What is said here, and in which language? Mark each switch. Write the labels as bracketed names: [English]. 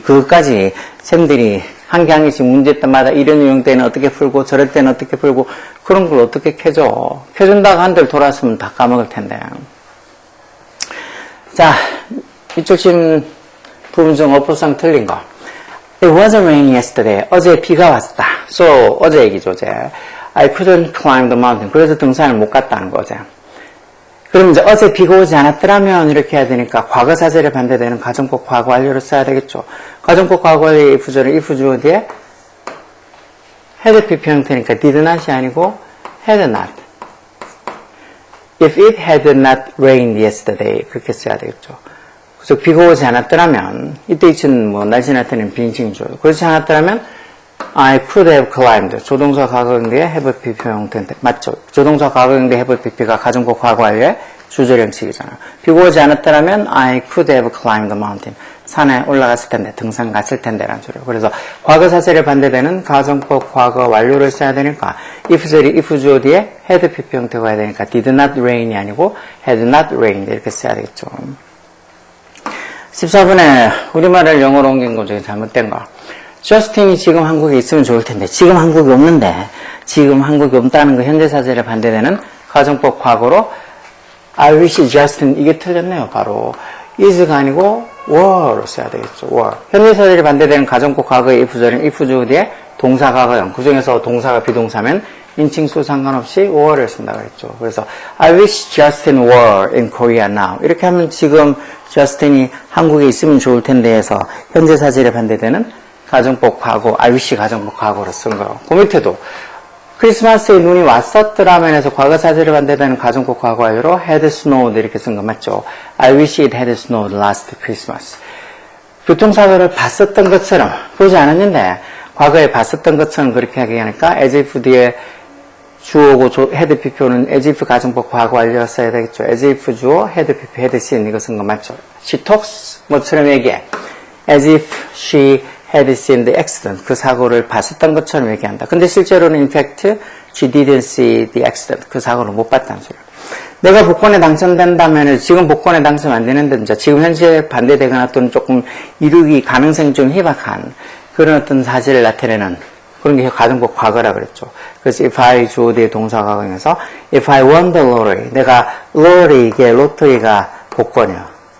[Korean] 그것까지 쌤들이 한 개 한 개씩 문제 때마다 이런 유형 때는 어떻게 풀고 저럴 때는 어떻게 풀고 그런 걸 어떻게 켜줘. 켜준다고 한들 돌아왔으면 다 까먹을 텐데. 자, 이쪽 심 부분 중 어법상 틀린 거. [English] It wasn't raining yesterday. [Korean] 어제 비가 왔다. So, 어제 얘기죠, 어제. [English] I couldn't climb the mountain. [Korean] 그래서 등산을 못 갔다는 거, 어제. 그럼 이제 어제 비가 오지 않았더라면 이렇게 해야 되니까 과거 사실에 반대되는 가정법 과거 완료를 써야 되겠죠. 가정법 과거 완료의 if절은 if 주어 뒤에 had PP 형태니까 did not이 아니고 had not. [English] If it had not rained yesterday [Korean] 그렇게 써야 되겠죠. 그래서 비가 오지 않았더라면 이때 이치는 뭐 날씨 나타내는 빈칭조. 그렇지 않았더라면 [English] I could have climbed. [Korean] 조동사 과거형대의 have PP 형태인데 맞죠? 조동사 과거형대 have PP가 가정법 과거 완료의 주절 형식이잖아요. 비가 오지 않았더라면 [English] I could have climbed the mountain. [Korean] 산에 올라갔을 텐데 등산 갔을 텐데라는 소리예요. 그래서 과거 사실에 반대되는 가정법 과거 완료를 써야 되니까 if절이 if 주어 뒤에 had PP 형태가 해야 되니까 did not rain이 아니고 had not rained 이렇게 써야 되겠죠. 14번에 우리말을 영어로 옮긴 거 중에 잘못된 거. 저스틴이 지금 한국에 있으면 좋을 텐데 지금 한국이 없는데 지금 한국이 없다는 거 현재 사실에 반대되는 가정법 과거로 I wish Justin 이게 틀렸네요. 바로 is가 아니고 were로 써야 되겠죠. were. 현재 사실에 반대되는 가정법 과거의 if절은 if 주어 뒤에 동사 과거형. 그 중에서 동사가 비동사면 인칭수 상관없이 were를 쓴다고 했죠. 그래서 [English] I wish Justin were in Korea now. [Korean] 이렇게 하면 지금 저스틴이 한국에 있으면 좋을 텐데 해서 현재 사실에 반대되는 가정법 과거, I wish 가정법 과거로 쓴 거예요. 그 밑에도 크리스마스에 눈이 왔었더라면 해서 과거 사실에 반대되는 가정법 과거 완료로 had snowed 이렇게 쓴 거 맞죠? [English] I wish it had snowed last Christmas. [Korean] 교통사고를 봤었던 것처럼 보지 않았는데 과거에 봤었던 것처럼 그렇게 하게 하니까 as if 뒤에 주어고 had PPO는 as if 가정법 과거 완료였어야 되겠죠. as if 주어 had PP had seen 이거 쓴 거 맞죠? She talks 뭐처럼 얘기해. [English] as if she had seen the accident. [Korean] 그 사고를 봤었던 것처럼 얘기한다. 근데 실제로는 [English] in fact she didn't see the accident. [Korean] 그 사고를 못 봤다는 소리야. 내가 복권에 당첨된다면 지금 복권에 당첨 안 되는데 이제 지금 현재 반대되거나 또는 조금 이루기 가능성이 좀 희박한 그런 어떤 사실을 나타내는 그런 게 가정법 과거라 그랬죠. 그래서 if I 주어 뒤에 동사 과거에서 [English] if I won the lottery [Korean] 내가 lottery 이게 로또리가 복권이야.